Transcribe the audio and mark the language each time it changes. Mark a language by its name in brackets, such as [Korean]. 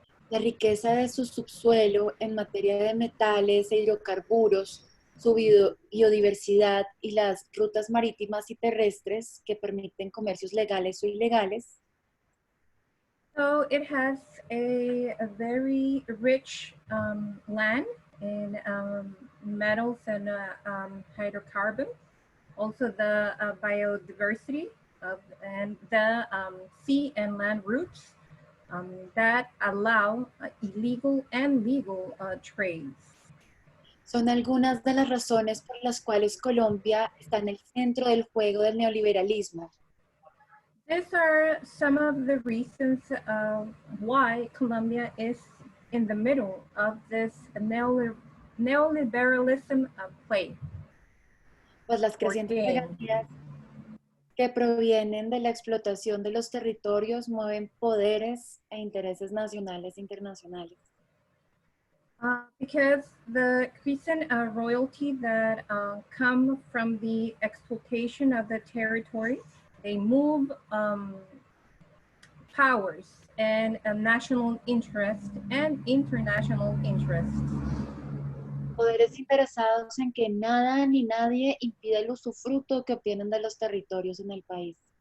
[Spanish] La riqueza de su subsuelo en materia de metales e hidrocarburos, su biodiversidad y las rutas marítimas y terrestres que permiten comercios legales o ilegales. [English] So it has a very rich land in metals and hydrocarbons. Also the biodiversity and the sea and land routes that allow illegal and legal trades. [Spanish] Son algunas de las razones por las cuales Colombia está en el centro del juego del neoliberalismo. [English] These are some of the reasons why Colombia is in the middle of this neoliberalism play. [Spanish] Pues las crecientes regalías que provienen de la explotación de los territorios mueven poderes e intereses nacionales e internacionales. [English] Because the recent royalty that come from the exploitation of the territory, they move powers and national interest and international interests. [Spanish] Poderes interesados en que nada ni nadie impida el usufructo que obtienen de los territorios en el país.